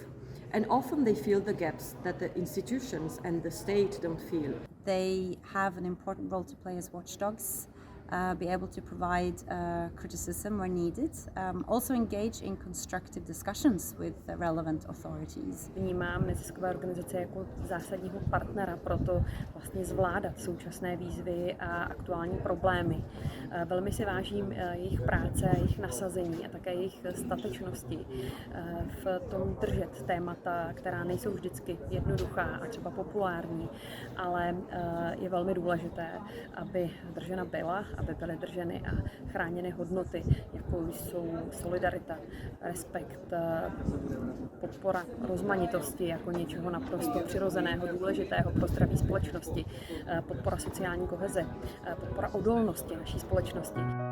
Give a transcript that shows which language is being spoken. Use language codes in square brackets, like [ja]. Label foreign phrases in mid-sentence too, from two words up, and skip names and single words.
[en] And often they fill the gaps that the institutions and the state don't fill. They have an important role to play as watchdogs, be able to provide criticism where needed, also engage in constructive discussions with the relevant authorities. [cs] Vnímám neziskové organizace jako zásadního partnera pro to vlastně zvládat současné výzvy a aktuální problémy. Velmi si vážím jejich práce, jejich nasazení a také jejich statečnosti v tom držet témata, která nejsou vždycky jednoduchá a třeba populární, ale je velmi důležité, aby držena byla, aby byly drženy a chráněny hodnoty, jako jsou solidarita, respekt, podpora rozmanitosti jako něčeho naprosto přirozeného, důležitého pro zdraví společnosti, podpora sociální koheze, podpora odolnosti naší společnosti.